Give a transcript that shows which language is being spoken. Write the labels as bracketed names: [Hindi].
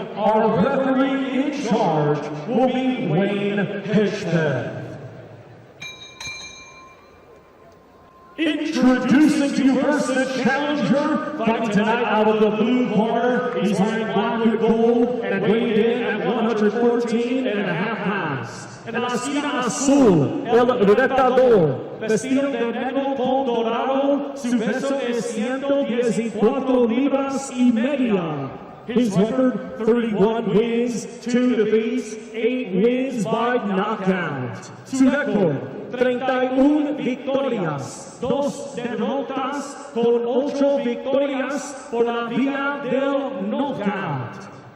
[English] Our referee in charge will be Wayne Hedgepeth. Introducing to you first the challenger, fighting tonight out of the blue corner. He's wearing black and gold and weighed in at 114.5 pounds. [Spanish] En la esquina azul, el retador, vestido de negro con dorado, su peso es 114 libras y media. [English] His record, 31 wins, 2 defeats, 8 wins by knockout. [Spanish] Su record, 31 victorias, 2 derrotas, con 8 victorias por la vía del knockout.